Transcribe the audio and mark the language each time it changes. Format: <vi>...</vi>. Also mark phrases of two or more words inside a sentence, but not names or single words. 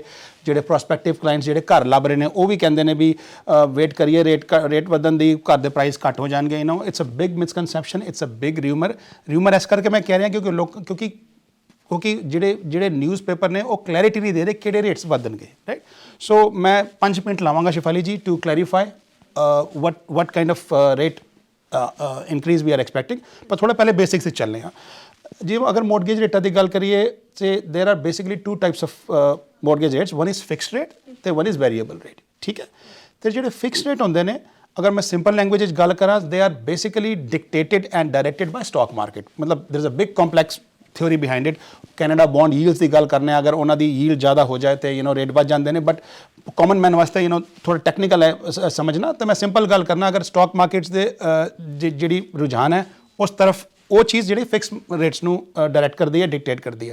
<pa>ਜਿਹੜੇ</pa> <en>prospective clients</en> <pa>ਜਿਹੜੇ ਘਰ ਲੱਭ ਰਹੇ ਨੇ ਉਹ ਵੀ ਕਹਿੰਦੇ ਨੇ ਵੀ ਵੇਟ ਕਰੀਏ, ਰੇਟ ਵਧਣ ਦੀ, ਘਰ ਦੇ ਪ੍ਰਾਈਸ ਘੱਟ ਹੋ ਜਾਣਗੇ।</pa> <en>it's a big misconception, it's a big rumour.</en> <pa>ਇਸ ਕਰਕੇ ਮੈਂ ਕਹਿ ਰਿਹਾ ਕਿਉਂਕਿ ਜਿਹੜੇ ਨਿਊਜ਼ਪੇਪਰ ਨੇ ਉਹ ਕਲੈਰਿਟੀ ਨਹੀਂ ਦੇ ਰਹੇ ਕਿਹੜੇ ਰੇਟਸ ਵਧਣਗੇ, ਰਾਈਟ। ਸੋ ਮੈਂ 5 ਮਿੰਟ ਲਾਵਾਂਗਾ ਸ਼ਿਫਾਲੀ ਜੀ</pa> <en>to clarify what kind of rate increase we are expecting.</en> <pa>ਪਰ ਥੋੜ੍ਹਾ ਪਹਿਲੇ ਬੇਸਿਕਸ 'ਚ ਚੱਲਦੇ ਹਾਂ। ਜੇ ਅਗਰ ਮੌਰਗੇਜ ਰੇਟਾਂ ਦੀ ਗੱਲ ਕਰੀਏ,</pa> <en>say there are basically two types of mortgage rates, one is fixed rate</en> <pa>ਤੇ</pa> <en>one is variable rate,</en> <pa>ਠੀਕ ਹੈ। ਤੇ ਜਿਹੜੇ ਫਿਕਸਡ ਰੇਟ ਹੁੰਦੇ ਨੇ, ਅਗਰ ਮੈਂ</pa> <en>simple language</en> <pa>ਵਿੱਚ ਗੱਲ ਕਰਾਂ,</pa> <en>they are basically dictated and directed by stock market. ਮਤਲਬ there is a big complex theory behind it. Canada bond yields</en> <pa>ਦੀ ਗੱਲ ਕਰਨੇ ਆ, ਅਗਰ ਉਹਨਾਂ ਦੀ ਯੀਲਡ ਜ਼ਿਆਦਾ ਹੋ ਜਾਏ ਤੇ ਰੇਟ ਵੱਧ ਜਾਂਦੇ ਨੇ, ਬਟ</pa> <en>common man</en> <pa>ਵਾਸਤੇ ਥੋੜਾ ਟੈਕਨੀਕਲ ਹੈ ਸਮਝਣਾ, ਤਾਂ ਮੈਂ ਸਿੰਪਲ ਗੱਲ ਕਰਨਾ, ਅਗਰ</pa> <en>stock markets</en> <pa>ਦੇ ਜਿਹੜੀ ਰੁਝਾਨ ਹੈ ਉਸ ਤਰਫ ਉਹ ਚੀਜ਼ ਜਿਹੜੀ</pa> <en>fix rates</en> <pa>ਨੂੰ ਡਾਇਰੈਕਟ ਕਰਦੀ ਹੈ, ਡਿਕਟੇਟ ਕਰਦੀ ਹੈ।</pa>